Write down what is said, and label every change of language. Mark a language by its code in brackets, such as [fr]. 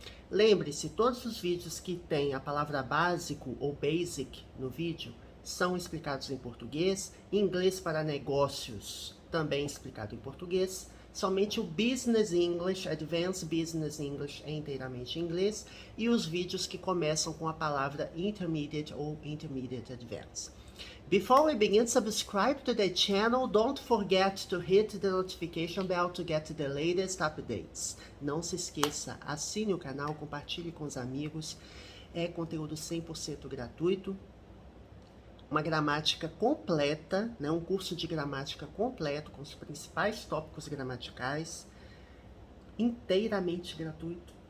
[pt] Lembre-se, todos os vídeos que tem a palavra básico ou basic no vídeo são explicados em português, inglês para negócios também explicado em português, somente o Business English, Advanced Business English é inteiramente em inglês, e os vídeos que começam com a palavra Intermediate ou Intermediate Advanced. [en] Before we begin, subscribe to the channel. Don't forget to hit the notification bell to get the latest updates. [pt] Não se esqueça, assine o canal, compartilhe com os amigos. É conteúdo 100% gratuito. Uma gramática completa, né? Um curso de gramática completo com os principais tópicos gramaticais, inteiramente gratuito.